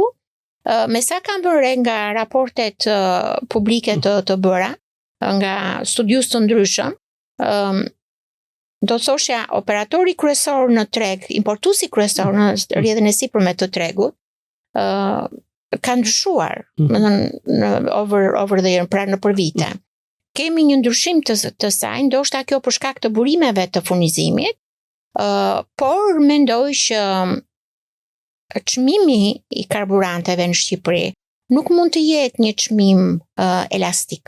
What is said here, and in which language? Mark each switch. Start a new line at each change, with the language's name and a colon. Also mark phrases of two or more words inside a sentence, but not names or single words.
Albanian: Me sa kam vënë nga raportet publike të bëra, nga studius të ndryshëm, do të thosha operatori kryesor në treg, importuesi kryesor në rrjedhën e sipërme të tregut, ka ndryshuar,
English: over the year,
Albanian: pra në për vite. Kemi një ndryshim të saj, ndoshta kjo për shkak të burimeve të furnizimit, por mendoj që çmimi i karburanteve në Shqipëri nuk mund të jetë një çmim elastik.